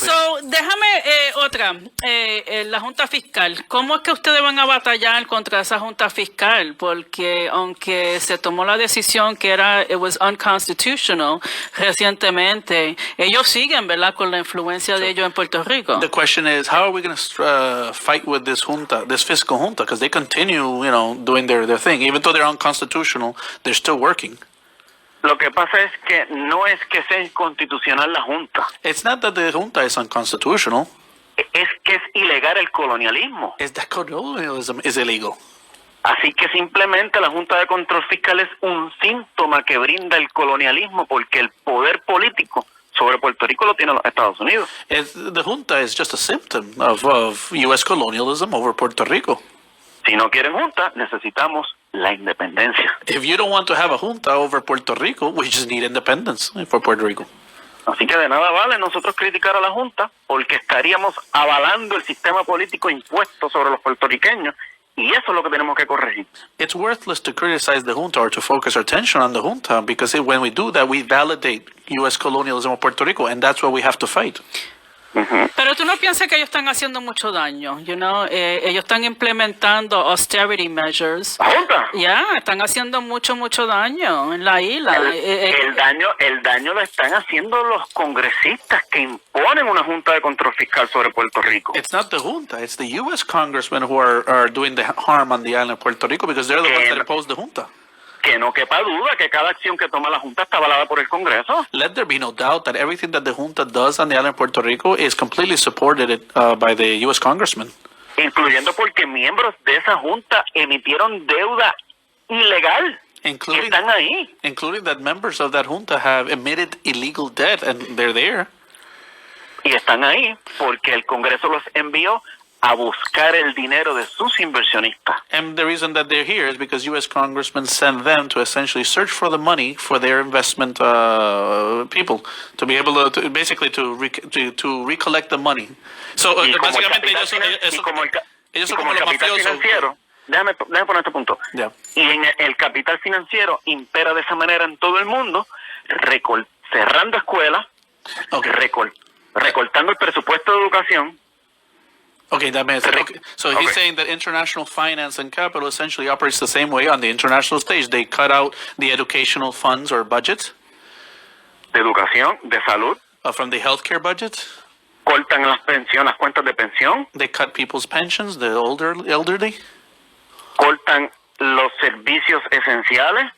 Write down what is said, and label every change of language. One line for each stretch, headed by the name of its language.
Spanish: So, déjame otra. La Junta Fiscal. ¿Cómo es que ustedes van a batallar contra esa Junta Fiscal? Porque aunque se tomó la decisión que
English: it was unconstitutional
Spanish: recientemente, ellos siguen, ¿verdad? Con la influencia de ellos en Puerto Rico.
English: The question is, how are we going to fight with this junta, this fiscal junta? Because they continue, doing their thing. Even though they're unconstitutional, they're still working.
Spanish: Lo que pasa es que no es que sea inconstitucional la Junta,
English: It's not that the junta is unconstitutional.
Spanish: es que es ilegal el colonialismo.
English: It's that colonialism is illegal.
Spanish: Así que simplemente la Junta de Control Fiscal es un síntoma que brinda el colonialismo porque el poder político sobre Puerto Rico lo tienen los Estados Unidos.
English: The junta is just a symptom of U.S. colonialism over Puerto Rico.
Spanish: Si no quieren Junta, necesitamos la independencia.
English: If you don't want to have a junta over Puerto Rico, we just need independence for Puerto Rico.
Spanish: Así que de nada vale nosotros criticar a la Junta porque estaríamos avalando el sistema político impuesto sobre los puertorriqueños y eso es lo que tenemos que corregir.
English: It's worthless to criticize the junta or to focus our attention on the junta because when we do that, we validate U.S. colonialism of Puerto Rico, and that's what we have to fight.
Spanish: Pero tú no piensas que ellos están haciendo mucho daño, ellos están implementando austerity measures. ¿La Junta? Ya, están haciendo mucho daño en la isla. El daño lo están haciendo los congresistas que imponen una Junta de Control Fiscal sobre Puerto Rico.
English: It's not the junta, it's the U.S. congressmen who are doing the harm on the island of Puerto Rico because they're the ones that impose the junta.
Spanish: Que no quepa duda que cada acción que toma la Junta está avalada por el Congreso.
English: Let there be no doubt that everything that the junta does on the island of Puerto Rico is completely supported by the U.S. congressmen.
Spanish: Incluyendo porque miembros de esa Junta emitieron deuda ilegal.
English: Including,
Spanish: están ahí.
English: Including that members of that junta have emitted illegal debt and they're there.
Spanish: Y están ahí porque el Congreso los envió a buscar el dinero de sus inversionistas.
English: And the reason that they're here is because U.S. congressmen send them to essentially search for the money for their investment people, to be able to basically to recollect the money. So
Spanish: Y como el básicamente capital ellos son como el como los capital mafiosos. financiero déjame poner este punto.
English: Yeah.
Spanish: Y en el capital financiero impera de esa manera en todo el mundo, cerrando escuelas,
English: Okay.
Spanish: recortando el presupuesto de educación.
English: Okay, that makes sense. Okay. So he's saying that international finance and capital essentially operates the same way on the international stage. They cut out the educational funds or budgets
Spanish: De educación, de salud,
English: from the healthcare budget.
Spanish: cortan las pensiones, las cuentas de pensión,
English: They cut people's pensions, the elderly.
Spanish: cortan los servicios esenciales,